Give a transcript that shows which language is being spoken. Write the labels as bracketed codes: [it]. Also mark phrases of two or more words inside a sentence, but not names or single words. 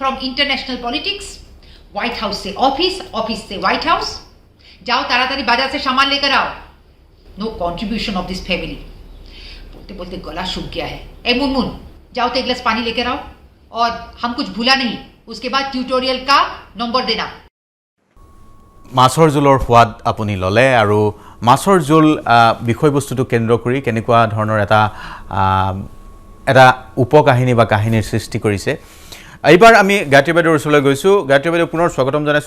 [en] from international politics, White House se office, office se White House. [hi] जाओ ताड़ाताड़ी बाजार से सामान लेकर आओ। [en] no contribution of this family. [hi] बोलते बोलते गला सूख गया है। ए मुनमुन, जाओ तो एक गिलास पानी लेकर आओ, और हम कुछ भूला नहीं, उसके बाद ट्यूटोरियल का नंबर देना। [as] মাছৰ জোলৰ সোৱাদ আপুনি ল'লে আৰু মাছৰ জোল বিষয়বস্তুটো কেন্দ্ৰ কৰি কেনেকুৱা ধৰণৰ এটা উপকাহিনী বা কাহিনীৰ সৃষ্টি কৰিছে। এইবাৰ আমি গায়ত্ৰী বাইদেউৰ ওচৰলৈ গৈছোঁ। গায়ত্ৰী বাইদেউ পুনৰ স্বাগতম জনাইছোঁ।